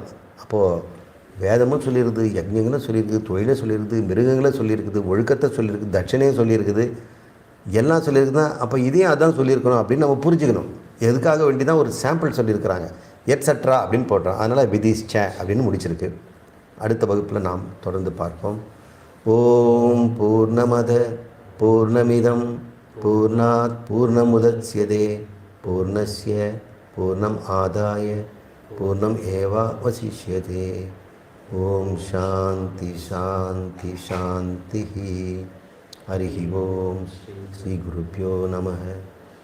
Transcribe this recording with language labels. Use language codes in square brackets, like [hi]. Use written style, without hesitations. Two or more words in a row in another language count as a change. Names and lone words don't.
[ta] அப்போது வேதமும் சொல்லியிருக்குது, யஜ்ஞங்களும் சொல்லியிருக்குது, தொழிலை சொல்லியிருக்குது, மிருகங்களை சொல்லியிருக்குது, ஒழுக்கத்தை சொல்லியிருக்குது, தட்சணையும் சொல்லியிருக்குது, எல்லாம் சொல்லியிருக்குது தான். அப்போ இதையும் அதான் சொல்லியிருக்கணும் அப்படின்னு நம்ம புரிஞ்சுக்கணும். எதுக்காக வேண்டி தான் ஒரு சாம்பிள் சொல்லியிருக்கிறாங்க, எட்ஸெட்ரா அப்படின்னு போட்டோம். அதனால் விதிஷ்ச அப்படின்னு முடிச்சிருக்கு. அடுத்த வகுப்பில் நாம் தொடர்ந்து பார்ப்போம். [sa] ओम् पूर्णमदः पूर्णमिदं पूर्णात् पूर्णमुदच्यते पूर्णस्य पूर्णम् आदाय पूर्णम् एवावशिष्यते. ओम् शान्ति शान्ति शान्ति. हरि ओम्. श्री गुरुभ्यो नमः.